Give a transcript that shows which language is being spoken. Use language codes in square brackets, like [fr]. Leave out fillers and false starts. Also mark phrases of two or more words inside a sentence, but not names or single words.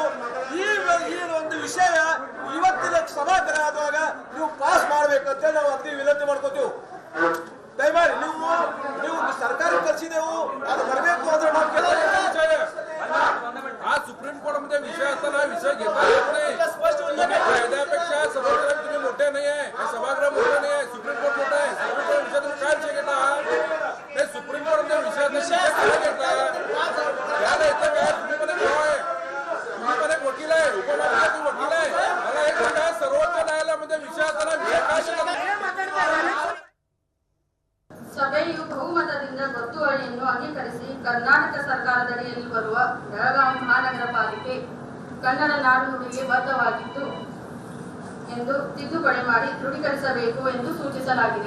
[kn] ಈ ಒಂದು ವಿಷಯ ಇವತ್ತಿನ ಸಭಾಗ್ರಹ ಆದಾಗ ನೀವು ಪಾಸ್ ಮಾಡ್ಬೇಕಂತ ನಾವು ಅತಿ ವಿನಂತಿ ಮಾಡ್ಕೋತೀವಿ. ದಯಮಾಡಿ ನೀವು ಸರ್ಕಾರ ಕಳಿಸಿದೆವು, ಅದು ಬರಬೇಕು ಅಂದ್ರೆ ನಾವು [mr] सुप्रीम कोर्ट मध्ये विषय असताना विषय घेता येत नाही. कायद्यापेक्षा सभागृह तुम्ही मोठे नाही आहे, सभागृह मोठे नाही आहे, सुप्रीम कोर्ट मोठं आहे. सुप्रीम कोर्ट विषय तुम्ही काय विषय घेता? ते सुप्रीम कोर्ट मध्ये विषय काय घेता? याला येतं काय? तुम्ही पण एक आहे, तुम्ही पण एक वकील आहे, उपमुख्यमंत्री वकील आहे. मला एक सांगा, सर्वोच्च न्यायालयामध्ये विषय असताना विषय काय शिकत? [kn] ಸಭೆಯು ಬಹುಮತದಿಂದ ಗೊತ್ತುವಳಿಯನ್ನು ಅಂಗೀಕರಿಸಿ ಕರ್ನಾಟಕ ಸರ್ಕಾರದಡಿಯಲ್ಲಿ ಬರುವ ಬೆಳಗಾವಿ ಮಹಾನಗರ ಪಾಲಿಕೆ ಕನ್ನಡ ನಾಡು ನುಡಿಗೆ ಬದ್ಧವಾಗಿತ್ತು ಎಂದು ತಿದ್ದುಪಡಿ ಮಾಡಿ ದೃಢೀಕರಿಸಬೇಕು ಎಂದು ಸೂಚಿಸಲಾಗಿದೆ.